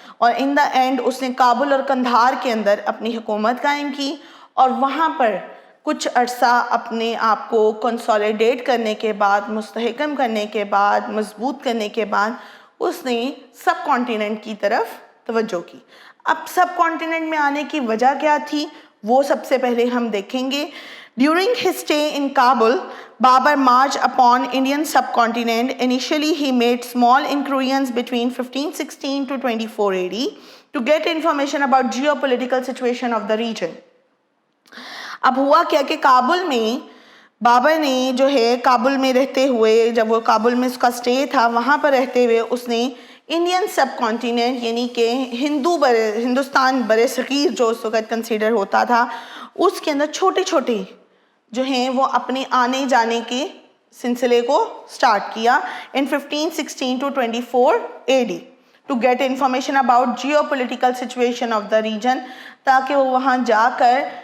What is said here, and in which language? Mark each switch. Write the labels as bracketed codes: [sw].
[ur] اور ان دا اینڈ اس نے کابل اور قندھار کے اندر اپنی حکومت قائم کی اور وہاں پر کچھ عرصہ اپنے آپ کو کنسولیڈیٹ کرنے کے بعد, مستحکم کرنے کے بعد, مضبوط کرنے کے بعد اس نے سب کانٹیننٹ کی طرف توجہ کی. اب سب کانٹیننٹ میں آنے کی وجہ کیا تھی وہ سب سے پہلے ہم دیکھیں گے. [en] During his stay in Kabul, Babur marched upon Indian subcontinent. Initially, he made small incursions between 1516 to 24 AD to get information about geopolitical situation of the region. [ur] اب ہوا کیا کہ کابل میں بابر نے جو ہے کابل میں رہتے ہوئے, جب وہ کابل میں اس کا سٹے تھا, وہاں پر رہتے ہوئے اس نے انڈین سب کانٹیننٹ یعنی کہ ہندوستان بر صغیر جو اس وقت کنسیڈر ہوتا تھا اس کے اندر چھوٹے چھوٹے جو ہیں وہ اپنے آنے جانے کے سلسلے کو سٹارٹ کیا [en] in 1516 to 24 AD to get information about geopolitical situation of the region, [ur] تاکہ وہ وہاں جا کر